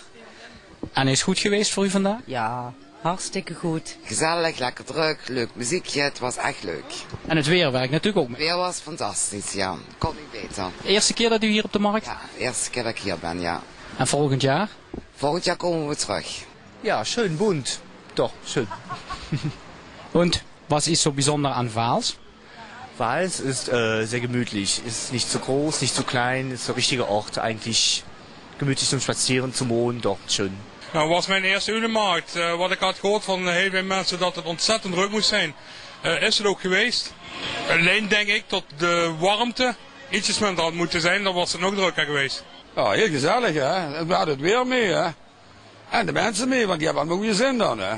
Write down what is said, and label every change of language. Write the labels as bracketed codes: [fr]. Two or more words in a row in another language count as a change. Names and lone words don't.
[nl] En is het goed geweest voor u vandaag? Ja, hartstikke goed. Gezellig, lekker druk, leuk muziekje, het was echt leuk. En het weer werkt natuurlijk ook mee. Het weer was fantastisch, ja. Kon niet beter. De eerste keer dat u hier op de markt? Ja, de eerste keer dat ik hier ben, ja. En volgend jaar? Volgend jaar komen we terug. Ja, [de] schön bunt. Doch, schön. Und was ist so besonder an Vaals? Vals ist sehr gemütlich. Ist nicht zu groß, nicht zu klein. Ist der richtige Ort eigentlich. Gemütlich zum Spazieren, zum Wohnen, doch schön. [nl] Nou, was mijn eerste Ulemarkt. Wat ik had gehoord van heel veel mensen dat het ontzettend druk moest zijn. Is het ook geweest. Alleen denk ik dat de warmte ietsjes minder had moeten zijn. Dan was het nog drukker geweest. Ja, heel gezellig hè. We hadden het weer mee hè. En de mensen mee, want die hebben allemaal goede zin dan hè.